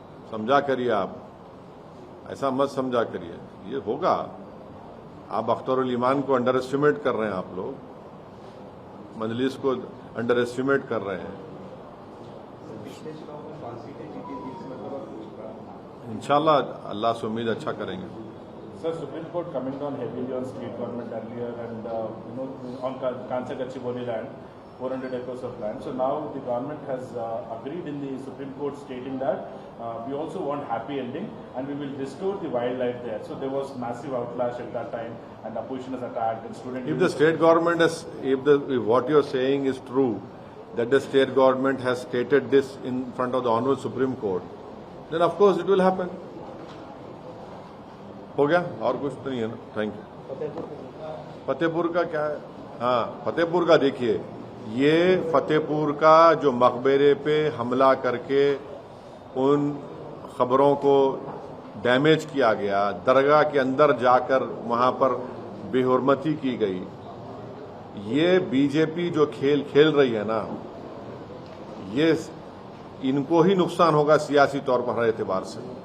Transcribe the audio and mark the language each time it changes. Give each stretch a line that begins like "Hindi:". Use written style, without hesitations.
Hindi: समझा करिए आप, ऐसा मत समझा करिए, ये होगा। आप अख्तरुल ईमान को अंडर एस्टिमेट कर रहे हैं, आप लोग मजलिस को अंडर एस्टिमेट कर रहे हैं। इंशाल्लाह अल्लाह से उम्मीद अच्छा करेंगे।
English: Sir, Supreme Court coming down heavily on state government earlier and on Kansa Gachibowli land, 400 acres of land. So now the government has agreed in the Supreme Court stating that we also want happy ending and we will restore the wildlife there. So there was massive outlash at that time and opposition has attacked and students. If the state government has, if what you are saying is true, that the state government has stated this in front of the Honorable Supreme Court, then of course it will happen.
Hindi: हो गया, और कुछ तो नहीं है ना। Thank you. Fatehpur का क्या है? हाँ, फतेहपुर का देखिए, ये फतेहपुर का जो मकबरे पे हमला करके उन खबरों को डैमेज किया गया, दरगाह के अंदर जाकर वहां पर बेहुरमती की गई, ये बीजेपी जो खेल खेल रही है ना, ये इनको ही नुकसान होगा सियासी तौर पर हर एतबार से।